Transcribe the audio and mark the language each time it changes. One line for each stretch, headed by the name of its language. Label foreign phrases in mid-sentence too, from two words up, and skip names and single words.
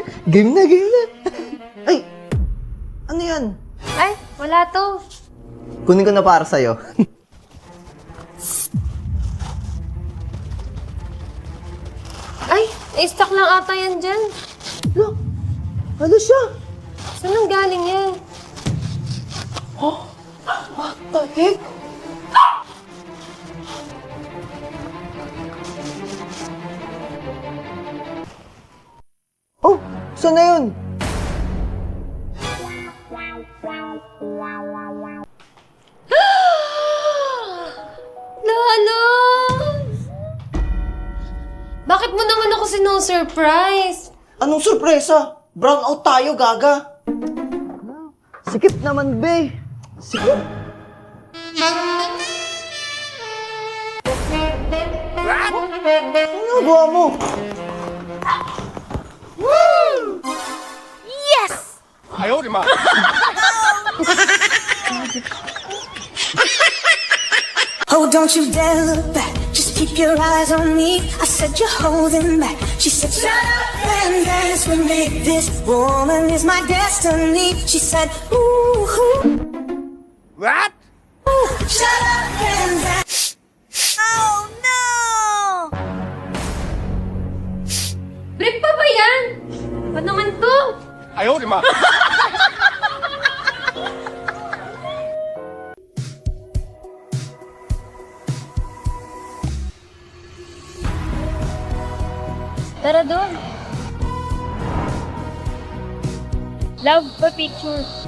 Filipino: Game na, game na. Ay! Ano yan? Ay, wala to. Kunin ko na para sa'yo. Ay, na-stock lang ata yan dyan. Look! Ano siya? Saan nang galing yan?
English: What the heck? Oh!
Filipino: Saan na yun? Lalo! Bakit mo naman ako sino-surprise? Anong sorpresa? Brown out tayo, gaga. Sikip naman, be. Sikip. Ano nagawa mo? Yes!
English: Oh, don't you dare look back. Just keep your eyes on me. I said you're holding back. She said, shut up and dance with me. This woman is my destiny. She said, ooh, ooh. What? Ooh, shut up and dance. Oh, no!
Filipino: Brick pa ba yan? Ba't naman to?
Chinese: 哎呦我的妈！
Filipino: Tara doon. Love pa picture.